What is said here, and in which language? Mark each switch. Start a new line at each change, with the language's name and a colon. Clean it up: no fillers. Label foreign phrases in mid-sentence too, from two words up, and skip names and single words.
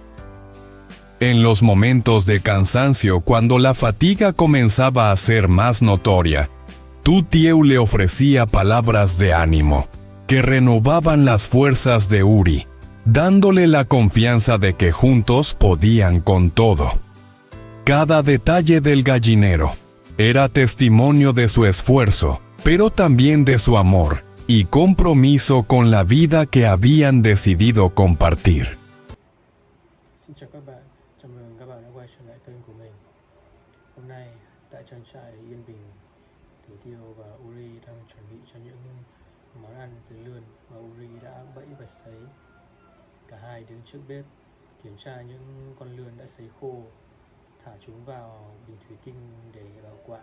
Spanish: En los momentos de cansancio, cuando la fatiga comenzaba a ser más notoria, Tutieu le ofrecía palabras de ánimo, que renovaban las fuerzas de Uri, dándole la confianza de que juntos podían con todo. Cada detalle del gallinero era testimonio de su esfuerzo, pero también de su amor y compromiso con la vida que habían decidido compartir.
Vietnamese: Xin chào các bạn, chào mừng các bạn đã quay trở lại kênh của mình. Hôm nay tại trang trại Yên Bình, Tử Tiêu và Uri đang chuẩn bị cho những món ăn từ lươn mà Uri đã bẫy và sấy. Cả hai đứng trước bếp kiểm tra những con lươn đã sấy khô, thả chúng vào bình thủy tinh để bảo quản.